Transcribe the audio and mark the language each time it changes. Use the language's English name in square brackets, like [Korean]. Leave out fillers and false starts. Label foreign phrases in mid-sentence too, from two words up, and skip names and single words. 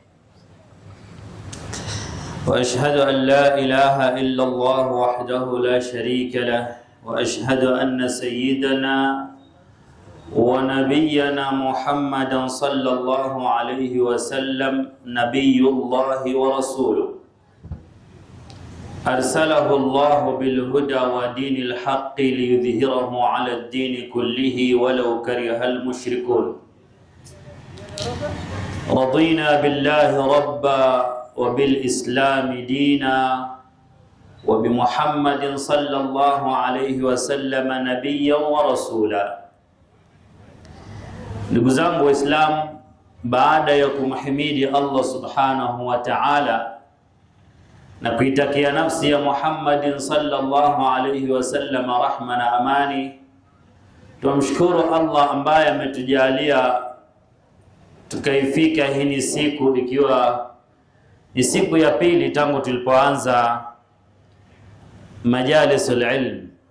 [Arabic] وأشهد أن لا إله إلا الله وحده لا شريك له، وأشهد أن سيدنا ونبينا محمدا صلى الله عليه وسلم نبي الله ورسوله، أرسله الله بالهدى ودين الحق ليظهره على الدين كله ولو كره المشركون. رضينا بالله ربا وبالإسلام دينا، وبمحمد صلى الله عليه وسلم نبيا ورسولا. [Swahili] Ndugu zangu Waislamu, baada ya kumhimidi [Arabic] الله سبحانه وتعالى [Swahili] na kuitakia nafsi ya [Arabic] محمد صلى الله عليه وسلم [Swahili] rahma na amani, tumshukuru Allah ambaye ametujalia tukaifika hii ni siku, ikiwa ni siku ya pili tangu tulipoanza [Arabic] مجالس العلم.